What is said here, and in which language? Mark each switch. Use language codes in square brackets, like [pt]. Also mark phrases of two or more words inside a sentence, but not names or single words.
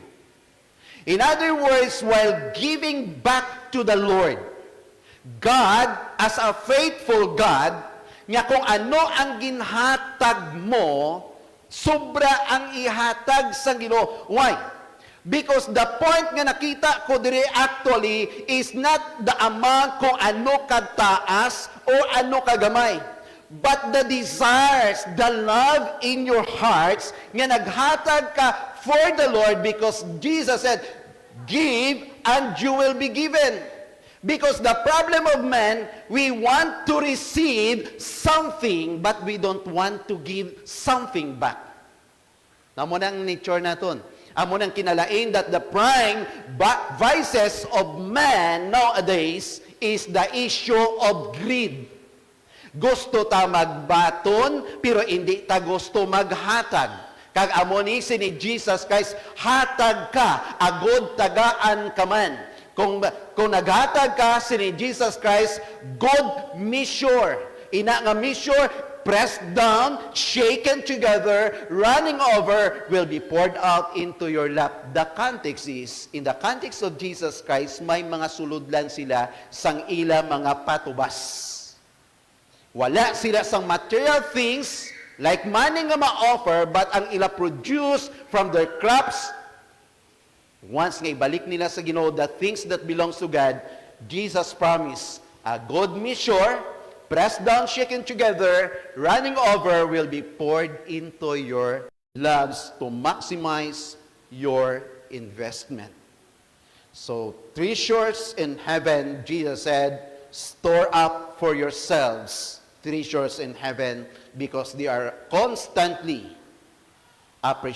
[en] In other words, while giving back to the Lord, God, as a faithful God, [hil] nga kung ano ang ginhatag mo, sobra ang ihatag sa Ginoo. [en] Why? Because the point [hil] nga nakita ko dire [en] actually is not the amount [hil] kung ano kataas o ano kagamay, [en] but the desires, the love in your hearts [hil] nga naghatag ka [en] for the Lord, because Jesus said, give and you will be given. Because the problem of man, we want to receive something, but we don't want to give something back. [hil] Namo nang nature naton. Amo nang kinalain [en] that the prime vices of man nowadays is the issue of greed. [hil] Gusto ta magbaton, pero hindi ta gusto maghatag. Kag amo ni Jesus Christ, hatag ka, agod tagaan ka man. Kung naghatag ka ni Jesus Christ, [en] good measure. [hil] Ina nga [en] measure, pressed down, shaken together, running over, will be poured out into your lap. The context is, in the context of Jesus Christ, [hil] may mga suludlan sila sang ila mga patubas. Wala sila sang [en] material things, like money [hil] nga ma-offer, [en] but [hil] ang ila [en] produce from their crops. Once [hil] nga ibalik nila sa Ginoo [en] the things that belongs to God, Jesus promised, a good measure, pressed down, shaken together, running over, will be poured into your lives to maximize your investment. So, treasures in heaven, Jesus said, store up for yourselves treasures in heaven, because they are constantly appreciating.